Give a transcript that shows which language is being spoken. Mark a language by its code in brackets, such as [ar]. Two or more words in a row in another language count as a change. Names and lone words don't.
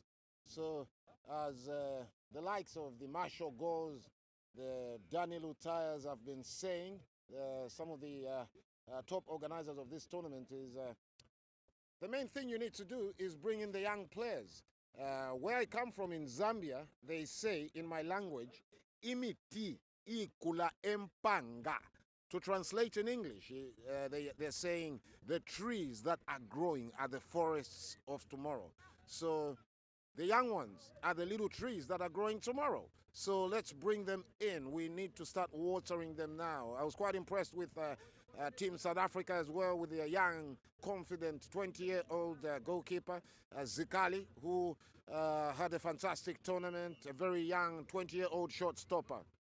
[en] So as the likes of the Marshall Goals, the Daniel Utayas have been saying, some of the top organizers of this tournament is the main thing you need to do is bring in the young players. Where I come from in Zambia, they say in my language, [bem] imiti ikula empanga. [en] To translate in English, they're saying the trees that are growing are the forests of tomorrow. So the young ones are the little trees that are growing tomorrow. So let's bring them in. We need to start watering them now. I was quite impressed with Team South Africa as well, with their young, confident 20-year-old goalkeeper, Zikali, who had a fantastic tournament, a very young 20-year-old shot stopper.